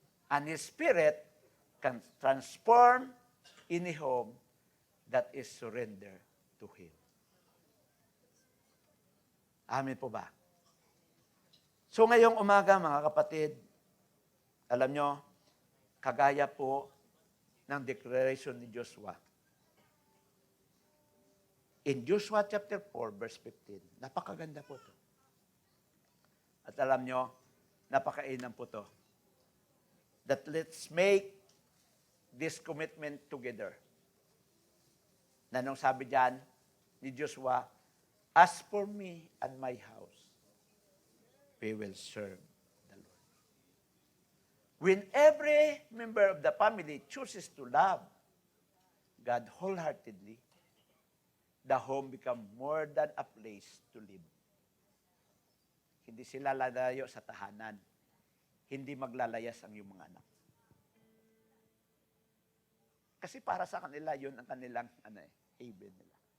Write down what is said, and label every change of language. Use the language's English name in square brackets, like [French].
[English] And His Spirit can transform any home that is surrendered to Him. [Filipino] Amen po ba? So ngayong umaga, mga kapatid, alam nyo, kagaya po ng declaration ni Joshua, [English] In Joshua chapter 4, verse 15. [Filipino] Napakaganda po to. At alam nyo, napakainam po to. [English] That let's make this commitment together. [Filipino] Nanong sabi diyan ni Joshua, [English] as for me and my house, we will serve the Lord. When every member of the family chooses to love God wholeheartedly, the home become more than a place to live. [Filipino] Hindi sila lalayo sa tahanan. Hindi maglalayas ang iyong mga anak. Kasi para sa kanila, yun ang kanilang haven nila.